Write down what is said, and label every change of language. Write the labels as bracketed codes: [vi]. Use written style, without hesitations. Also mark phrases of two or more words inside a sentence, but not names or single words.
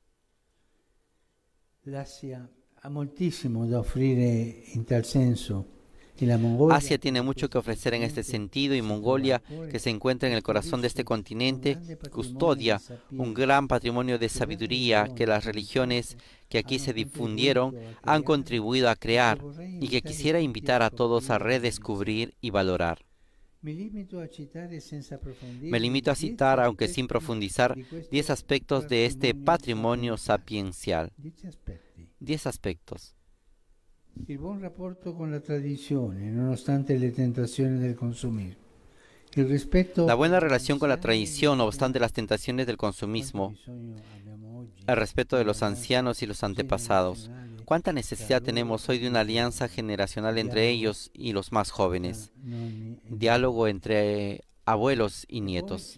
[es] Asia tiene mucho que ofrecer en este sentido y Mongolia, que se encuentra en el corazón de este continente, custodia un gran patrimonio de sabiduría que las religiones que aquí se difundieron han contribuido a crear y que quisiera invitar a todos a redescubrir y valorar. Me limito a citar, aunque sin profundizar, 10 aspectos de este patrimonio sapiencial. 10 aspectos. [it] Il buon rapporto con la tradizione, nonostante le tentazioni del consumismo. [es] La buena relación con la tradición, no obstante las tentaciones del consumismo. El respeto de los ancianos y los antepasados. ¿Cuánta necesidad tenemos hoy de una alianza generacional entre ellos y los más jóvenes? Diálogo entre abuelos y nietos.